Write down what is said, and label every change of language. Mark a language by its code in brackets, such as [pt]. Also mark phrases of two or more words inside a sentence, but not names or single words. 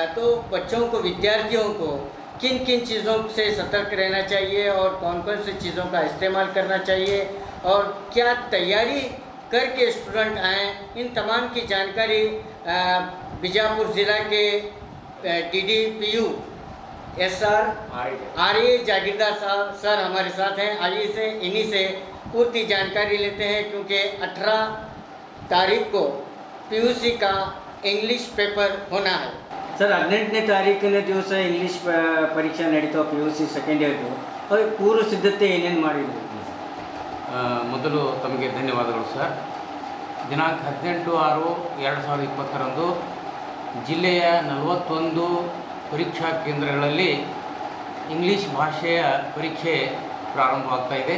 [hi] तो बच्चों को, विद्यार्थियों को किन किन चीज़ों से सतर्क रहना चाहिए और कौन कौन सी चीज़ों का इस्तेमाल करना चाहिए और क्या तैयारी करके स्टूडेंट आएँ, इन तमाम की जानकारी बीजापुर ज़िला के DDPU SR आर्य जागीरदार साहब सर हमारे साथ हैं। आइए इन्हीं से पूर्ति जानकारी लेते हैं, क्योंकि 18 तारीख को PUC का इंग्लिश पेपर होना है। [kn] ಸರ್ 18ನೇ ತಾರೀಕಿನ ದಿವಸ ಇಂಗ್ಲೀಷ್ ಪರೀಕ್ಷೆ ನಡೀತಾವೆ PUC ಸೆಕೆಂಡ್ ಇಯರ್ದು. ಅದಕ್ಕೆ ಪೂರ್ವ ಸಿದ್ಧತೆ ಏನೇನು ಮಾಡಿದ್ರಿ? ಮೊದಲು ತಮಗೆ ಧನ್ಯವಾದಗಳು ಸರ್. ದಿನಾಂಕ 18/6/2020ರಂದು ಜಿಲ್ಲೆಯ 41 ಪರೀಕ್ಷಾ ಕೇಂದ್ರಗಳಲ್ಲಿ ಇಂಗ್ಲೀಷ್ ಭಾಷೆಯ ಪರೀಕ್ಷೆ ಪ್ರಾರಂಭವಾಗ್ತಾ ಇದೆ.